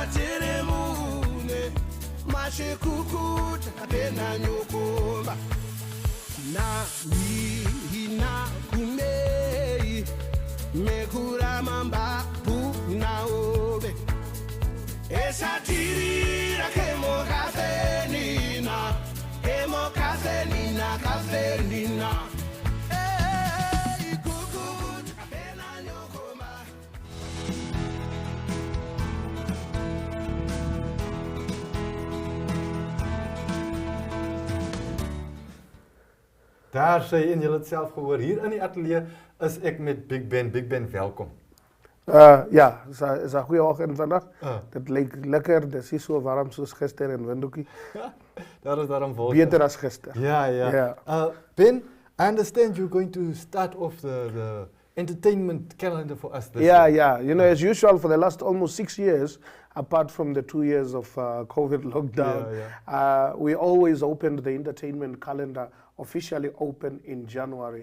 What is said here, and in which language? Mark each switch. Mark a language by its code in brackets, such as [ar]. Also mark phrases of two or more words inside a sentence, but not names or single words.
[af] teremune Mashe kukuta apena nyokomba Na hina kumei Mekura mamba na obe Esa tirira kemo kafenina Kemo kafenina, kafenina. Hey, kukut, apena nyokoma. Daar sê jy en julle het self gehoor. Hier in die ateljee is ek met Big Ben. Big Ben, welkom. Ja, is 'n goeie oggend vandag. Dit lyk lekker, dis nie so warm soos gister in Windhoekie. Daar is daarom wolke. Beter as gister. Ja. Ben, [en] I understand you're going to start off the entertainment calendar for us this year. Yeah. You know, as usual, for the last almost 6 years, apart from the 2 years of COVID lockdown, we always opened the entertainment calendar officially open in January.